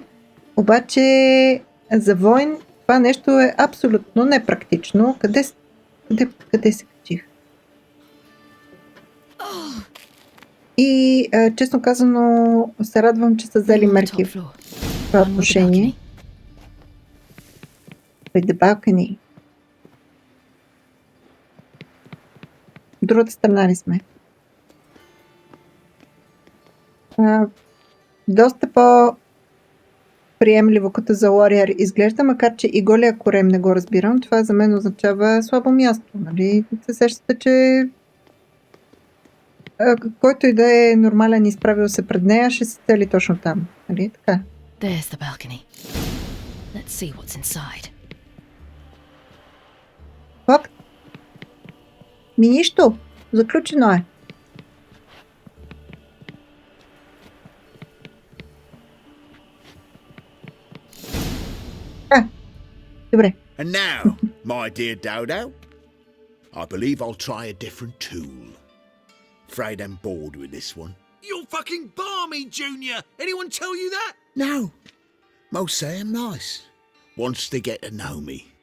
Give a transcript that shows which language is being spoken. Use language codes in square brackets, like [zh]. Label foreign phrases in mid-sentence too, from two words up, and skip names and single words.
[bg] Обаче за войн това нещо е абсолютно непрактично. Къде се качих? И честно казано се радвам, че са взели мерки в това отношение. [en] With the balcony. [bg] Другата страна ли сме? Доста по-приемливо като за Warrior изглежда, макар че и голия корем не го разбирам. Това за мен означава слабо място. Нали? Се сещате, че който и да е нормален и изправил се пред нея, ще се цели точно там. Нали? Така. [en] There's the balcony. Let's see what's inside. [bg] Факт? Нищо. Заключено е. Добре. [en] And now, my dear Dodo, I believe I'll try a different tool. Afraid I'm bored with this one. You're fucking balmy, Junior! Anyone tell you that? No. Most say I'm nice. Wants to get to know me.